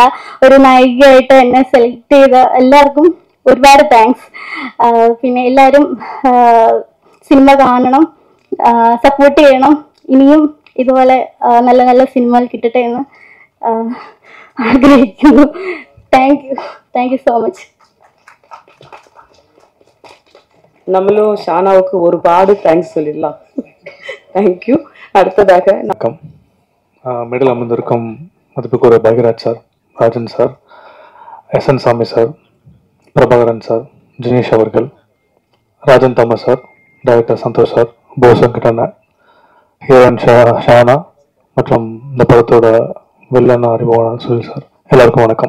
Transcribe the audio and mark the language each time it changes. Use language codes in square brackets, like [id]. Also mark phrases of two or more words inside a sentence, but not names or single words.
[ml] ഒരു നായികയായിട്ട് എന്നെ സെലക്ട് ചെയ്ത എല്ലാവർക്കും ഒരുപാട് താങ്ക്സ്. പിന്നെ എല്ലാവരും സിനിമ കാണണം, സപ്പോർട്ട് ചെയ്യണം. ഇനിയും ഇതുപോലെ നല്ല നല്ല സിനിമകൾ കിട്ടട്ടെ എന്ന് ആഗ്രഹിക്കുന്നു. [en] thank you so much. [ta] நம்மளும் ஷானாவுக்கு ஒருபாடு தேங்க்ஸ் சொல்லிடலாம். தேங்க்யூ. அடுத்ததாக வணக்கம். மேடல் அமர்ந்திருக்கும் மதிப்புக்குரிய பாக்யராஜ் சார், ராஜன் சார், எஸ்என் சாமி சார், பிரபாகரன் சார், ஜினேஷ் அவர்கள், ராஜன் தாமஸ் சார், டைரக்டர் சந்தோஷ் சார், போசங்கிட்டன, ஹீரோயின் ஷானா மற்றும் இந்த படத்தோட வில்லன் அறிமுகமான சுனில் சார், எல்லாருக்கும் வணக்கம்.